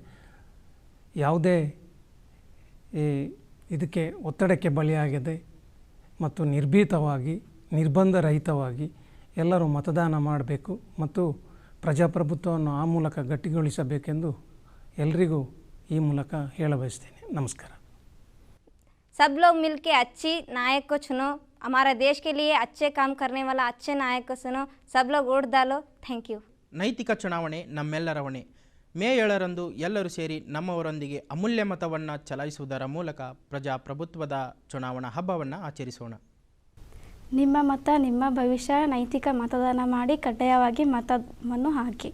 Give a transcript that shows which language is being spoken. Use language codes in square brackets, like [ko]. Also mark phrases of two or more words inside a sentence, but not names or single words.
[kn] ಯಾವುದೇ ಇದಕ್ಕೆ ಒತ್ತಡಕ್ಕೆ ಬಲಿಯಾಗದೆ ಮತ್ತು ನಿರ್ಭೀತವಾಗಿ ನಿರ್ಬಂಧರಹಿತವಾಗಿ ಎಲ್ಲರೂ ಮತದಾನ ಮಾಡಬೇಕು ಮತ್ತು ಪ್ರಜಾಪ್ರಭುತ್ವವನ್ನು ಆ ಮೂಲಕ ಗಟ್ಟಿಗೊಳಿಸಬೇಕೆಂದು ಎಲ್ಲರಿಗೂ ಈ ಮೂಲಕ ಹೇಳಬಯಸ್ತೇನೆ. ನಮಸ್ಕಾರ. [hi] सब लोग मिलके अच्छी नायक को चुनो, हमारा देश के लिए अच्छे काम करने वाला अच्छे नायक को चुनो, सब लोग वोट डालो. [en] thank you. [kn] ನೈತಿಕ ಚುನಾವಣೆ ನಮ್ಮೆಲ್ಲರ ಹೊಣೆ. ಮೇ 7ರಂದು ಎಲ್ಲರೂ ಸೇರಿ ನಮ್ಮವರೊಂದಿಗೆ ಅಮೂಲ್ಯ ಮತವನ್ನು ಚಲಾಯಿಸುವುದರ ಮೂಲಕ ಪ್ರಜಾಪ್ರಭುತ್ವದ ಚುನಾವಣಾ ಹಬ್ಬವನ್ನು ಆಚರಿಸೋಣ. ನಿಮ್ಮ ಮತ ನಿಮ್ಮ ಭವಿಷ್ಯ. ನೈತಿಕ ಮತದಾನ ಮಾಡಿ ಕಡ್ಡಾಯವಾಗಿ ಮತವನ್ನು ಹಾಕಿ.